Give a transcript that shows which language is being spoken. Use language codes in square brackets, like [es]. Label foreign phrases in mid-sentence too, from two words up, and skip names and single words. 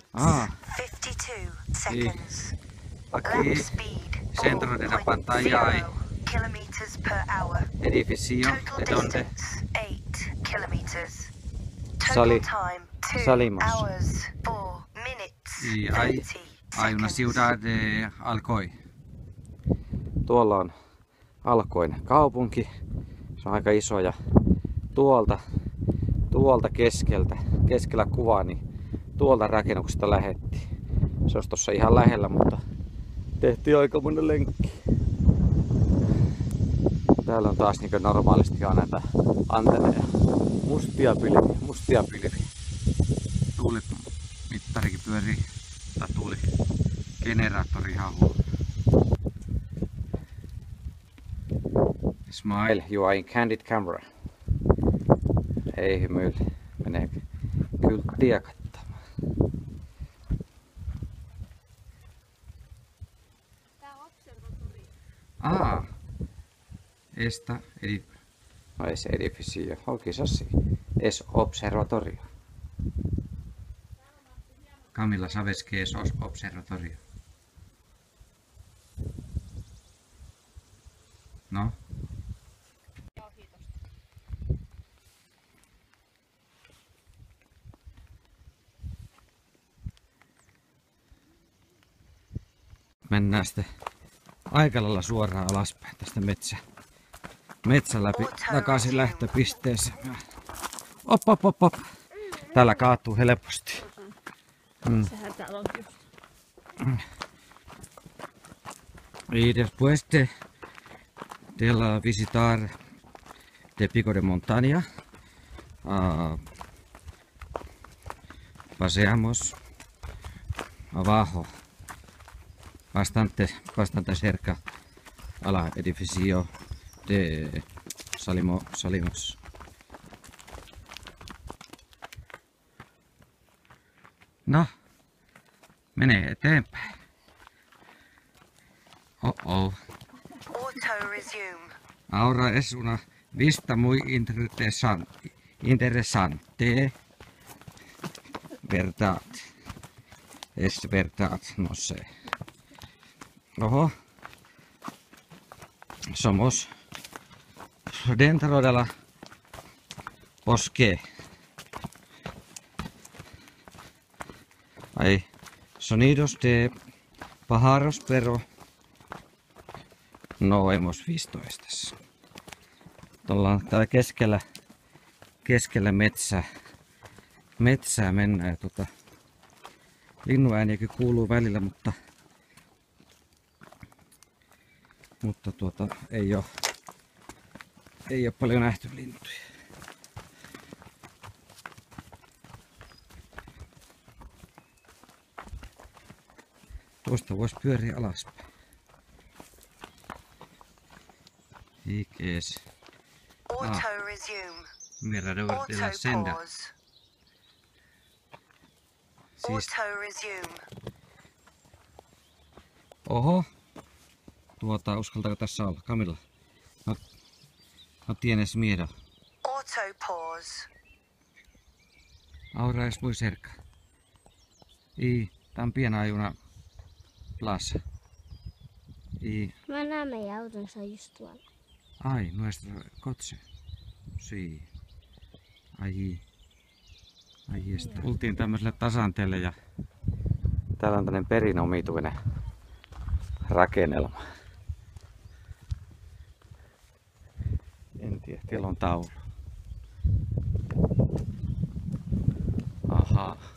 [en] Ah. 52 seconds. [es] Aquí [en] Lap speed [es] centro de la pantalla hay [en] 4.0 kilometers per hour. [es] edificio [en] Total [es] de donde [en] distance 8 kilometers. [es] Sali- [en] Total time 2 [es] salimos. [en] hours 4 minutes [es] y [en] 30 [es] hay una [en] seconds. [es] ciudad de Alcoy. [fi] Tuolla on Alcoin kaupunki. Se on aika iso ja tuolta keskellä kuvaa, niin tuolta rakennuksesta lähettiin. Se olisi tossa ihan lähellä, mutta tehtiin aikamoinen lenkki. Täällä on taas niin normaalisti näitä antenneja. Mustia pilviä. Tuulimittarikin pyörii, tai tuuligeneraattori ihan huono. [en] Smile, you are in candid camera. [fi] Ei hymyile, menee kylttiä kattamaan. Tää on observatorio. [es] No es edificio, quizás sí. Es observatorio. Camila, ¿sabes qué es observatorio? No? [fi] Joo, kiitos. Mennään sitten aika lailla suoraan alaspäin tästä metsän läpi takaisin lähtöpisteeseen. Op. Täällä kaatuu helposti. Sehän täällä on just. [es] Y después de la visitar de Pico de Montaña, paseamos abajo, bastante cerca a la edificio de Salimos. [fi] No, menee eteenpäin. Oh. [en] Auto resume. [es] Ahora es una vista muy interesante. Verdad. Es verdad, no sé. Ojo. Somos dentro de la bosque. Hay sonidos de pájaros, pero no hemos visto estas. [fi] Ollaan täällä keskellä metsää mennään. Linnuääniäkin kuuluu välillä, mutta ei ole paljon nähty lintuja. Tuosta voisi pyöriä alaspäin. Ikes. [en] Auto resume. [es] Mirador de la Senda. [en] Auto pause. [fi] Siis, [en] Auto resume. [fi] oho. Uskaltaako tässä olla? Camila. [es] No tienes miedo. [en] Auto pause. [es] Ahora es muy cerca. Y también hay una plaza. Y [fi] Mä näen meidän auton, se on just tuolla. [es] ay, nuestro coche. Sí. Allí está. [fi] Tultiin tämmöiselle tasanteelle ja täällä on tämmönen perinomituinen rakennelma. En tiedä, siellä on taulu. Ahaa.